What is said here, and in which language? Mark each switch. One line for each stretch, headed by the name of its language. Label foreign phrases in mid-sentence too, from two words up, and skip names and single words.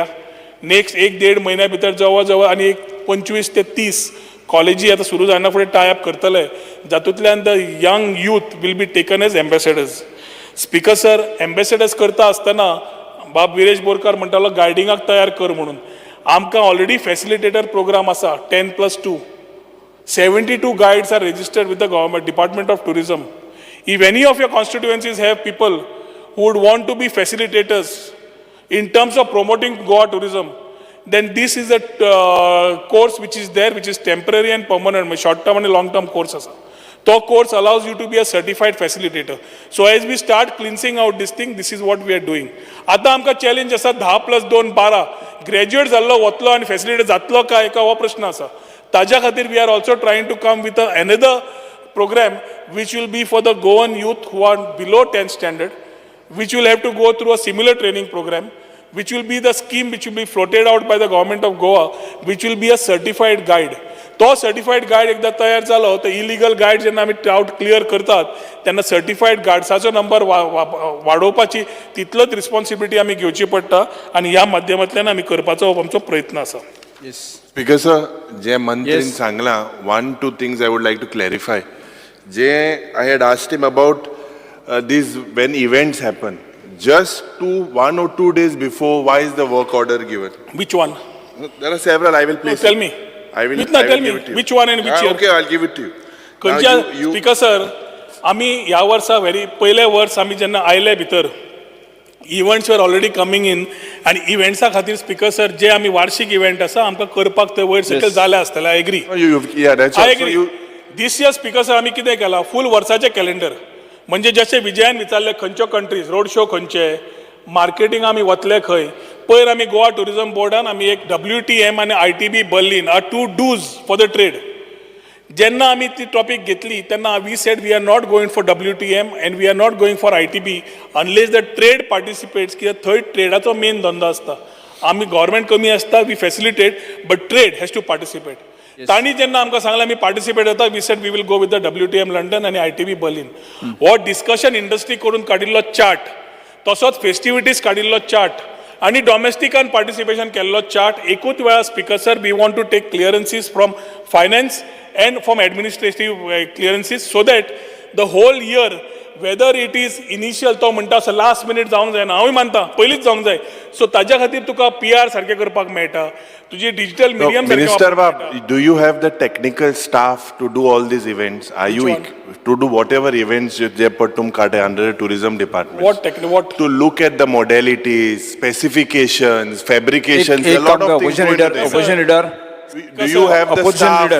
Konkani: नेक्स्ट 1-1.5 महिन्या भितर जवळ जवळ आणि एक 25 ते 30 कॉलेजी आता सुरू जायना फुडें टायअप करतले, जातूंतल्यान
English: the young youth will be taken as ambassadors.
Konkani: स्पीकर सर, एम्बेसेडर्स करता आसतना बाब विरेश बोरकार म्हणटालो गायडिंगाक तयार कर म्हणून. आमकां ऑलरेडी फॅसिलिटेटर प्रोग्राम आसा 10+2.
English: 72 guides are registered with the government Department of Tourism. If any of your constituencies have people who would want to be facilitators in terms of promoting Goa tourism, then this is a course which is there, which is temporary and permanent, short term and long term course asa. To course allows you to be a certified facilitator. So as we start cleansing out this thing, this is what we are doing.
Konkani: आता आमकां चॅलेंज आसा 10+2 12 ग्रॅज्युएट जाल्लो वतलो आनी फॅसिलिटेटर जातलो काय एका हो प्रश्न आसा. ताज्या खातीर
English: we are also trying to come with another program which will be for the Goan youth who are below 10th standard, which will have to go through a similar training program, which will be the scheme which will be floated out by the government of Goa, which will be a certified guide.
Konkani: तो
English: certified guide
Konkani: एकदा तयार जालो तर
English: illegal guide
Konkani: जेन्ना आमी डाउट क्लियर करतात तेन्ना सर्टिफाईड गायड्साचो नंबर वाडोवपाची तितलोच रिस्पॉन्सिबिलिटी आमी घेवची पडटा आणि ह्या माध्यमांतल्यान आमी करपाचो आमचो प्रयत्न आसा. स्पीकर सर, जे मंत्रीन सांगला
English: 1-2 things I would like to clarify. जे I had asked him about these when events happen, just 1 or 2 days before, why is the work order given? Which one? There are several. I will please. Tell me. I will tell me which one and which year. Okay, I'll give it to you.
Konkani: खंयच्या स्पीकर सर, आमी ह्या वर्सा पयले वर्स आमी जेन्ना आयले भितर इव्हेंट्स वर
English: already coming in
Konkani: आणि इव्हेंट्सा खातीर स्पीकर सर जे आमी वार्षिक इव्हेंट आसा आमकां करपाक ते वयर सकयल जाले आसतले.
English: I agree. I agree. this year
Konkani: स्पीकर सर आमी कितें केलां, फूल वर्साचें कॅलेंडर, म्हणजे जशें विजयान विचारले खंयच्यो कंट्रीज रोड शो खंयचे, मार्केटींग आमी वतले खंय. पयर आमी गोवा टुरिजम बोर्डान आमी एक WTM आणि ITB बर्लिन
English: are 2 do's for the trade.
Konkani: जेन्ना आमी ती टॉपिक घेतली तेन्ना
English: we said we are not going for WTM and we are not going for ITB unless the trade participates
Konkani: कित्याक थंय ट्रेडाचो मेन धंदो आसता. आमी गव्हर्मेंट कमी आसता
English: we facilitate but trade has to participate.
Konkani: तांणी जेन्ना आमकां सांगलें आमी पार्टिसिपेट जाता
English: we said we will go with the WTM London आनी ITB बर्लिन.
Konkani: हो डिस्कशन इंडस्ट्री करून काडिल्लो चार्ट तसोच फेस्टिविटीज काडिल्लो चार्ट आणि डॉमेस्टिकान पार्टिसिपेशन केल्लो चार्ट एकूच वेळा स्पीकर सर
English: we want to take clearances from finance and from administrative clearances so that the whole year whether it is initial
Konkani: तो म्हणटा असो
English: last minute
Konkani: जावंक जायना हांवूय मानता पयलींच जावंक जाय सो ताज्या खातीर तुका PR सारकें करपाक मेळटा तुजी डिजिटल मिडियम
English: Minister Bab, do you have the technical staff to do all these events? Are you to do whatever events they put under the tourism department? What to look at the modalities, specifications, fabrications, a lot of things. Opposition leader. Do you have the staff?